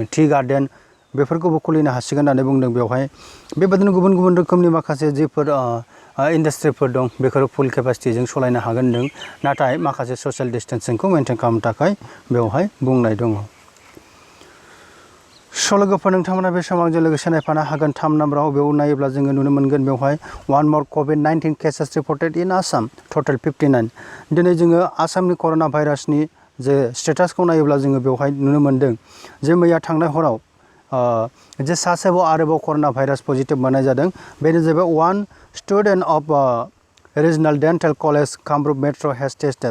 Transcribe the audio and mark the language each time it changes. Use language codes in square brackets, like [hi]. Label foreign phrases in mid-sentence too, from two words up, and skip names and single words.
[brx] टि गार्डेन बेफोरखौबो खुलिनो हासिगोन होननानै बुंदों। बेवहाय बेबायदिनो गुबुन गुबुन रोखोमनि माखासे जिफोर इन्डास्ट्रिफोर दं बेखौ फुल केपासिटीजों सालायनो हागोन होनदों। नाथाय माखासे ससियेल डिस्टेन्सिंखौ मेनटेन खालामनो थाखाय बेवहाय बुंनाय दङ। स' लोगोफोर नोंथांमोना बे समाव आंजों लोगोसे नायफानो हागोन 3 नाम्बाराव बेयाव नायोब्ला जोङो नुनो मोनगोन बेवहाय [en] 1 more COVID-19 cases reported in Assam total 59। [brx] दिनै जोङो आसामनि कर'ना भाइरासनि जे स्टेटासखौ नायोब्ला जोङो बेवहाय नुनो मोनदों जे मैया थांनाय हराव जे सासेबाव आरोबाव कर'ना भाइरास पजिटिभ मोननाय जादों। बेनो जाहैबाय [en] 1 student of Regional Dental College Kamrup Metro has tested.